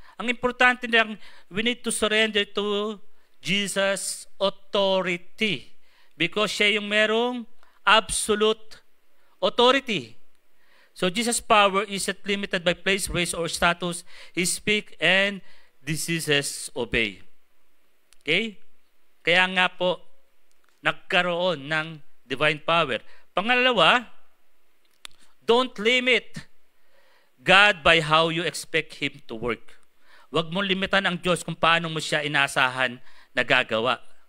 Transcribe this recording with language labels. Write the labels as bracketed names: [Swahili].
[Filipino] Ang importante lang, [English] we need to surrender to Jesus' authority. [Filipino] Because siya yung merong absolute authority. [English] So Jesus' power isn't limited by place, race, or status. He speaks and diseases obey. Okay? [Filipino] Kaya nga po, nagkaroon ng divine power. [English] Pangalawa, don't limit God by how you expect Him to work. [Filipino] Huwag mong limitan ang Diyos kung paano mo siya inaasahan na gagawa.